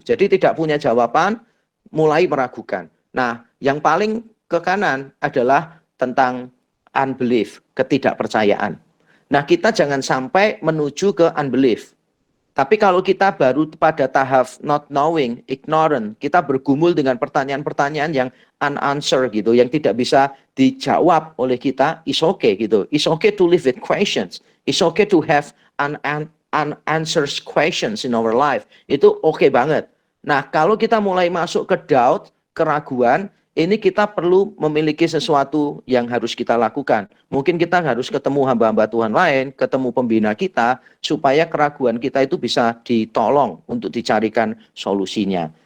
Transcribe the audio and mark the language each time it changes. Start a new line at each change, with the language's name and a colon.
Indonesian: Jadi tidak punya jawaban, mulai meragukan. Nah, yang paling ke kanan adalah tentang unbelief, ketidakpercayaan. Nah, kita jangan sampai menuju ke unbelief. Tapi kalau kita baru pada tahap not knowing, ignorant, kita bergumul dengan pertanyaan-pertanyaan yang unanswered gitu, yang tidak bisa dijawab oleh kita,
English: it's okay
Indonesian: gitu.
English: It's okay to live with questions. It's okay to have unanswered questions in our life.
Indonesian: Itu okay banget. Nah, kalau kita mulai masuk ke doubt, keraguan, ini kita perlu memiliki sesuatu yang harus kita lakukan. Mungkin kita harus ketemu hamba-hamba Tuhan lain, ketemu pembina kita, supaya keraguan kita itu bisa ditolong untuk dicarikan solusinya.